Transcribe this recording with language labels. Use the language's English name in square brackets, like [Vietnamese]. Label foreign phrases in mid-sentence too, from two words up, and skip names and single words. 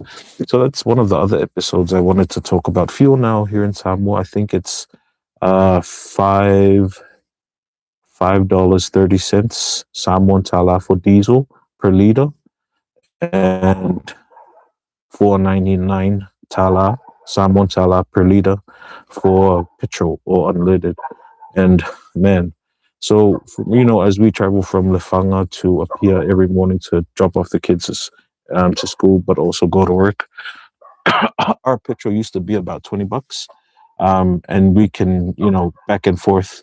[English] So that's one of the other episodes I wanted to talk about fuel now here in Samoa. I think it's $5.30 Samoan tala for diesel per liter, and 4.99 tala Samoan tala per liter for petrol or unleaded. And man, so as we travel from Lefanga to Apia every morning to drop off the kids to school, but also go to work, our petrol used to be about $20, and we can back and forth.